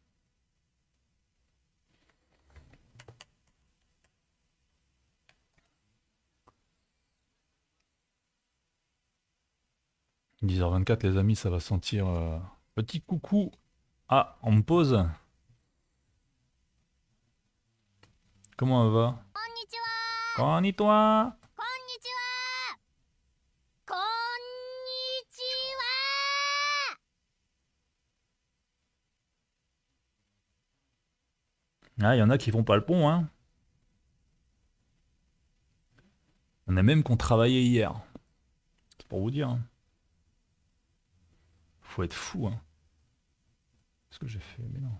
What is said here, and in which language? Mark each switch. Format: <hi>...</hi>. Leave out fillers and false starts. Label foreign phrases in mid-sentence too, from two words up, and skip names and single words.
<fr>10h24, les amis, ça va sentir. Petit coucou. Ah, on me pose. Comment elle va?</fr> <ja>こんにちは。 Konnichiwa. こんにちは。こんにちは。</ja> <fr>Ah, il y en a qui font pas le pont, hein. Il y en a même qui ont travaillé hier. C'est pour vous dire, hein. Faut être fou, hein. Ce que j'ai fait, mais non.</fr>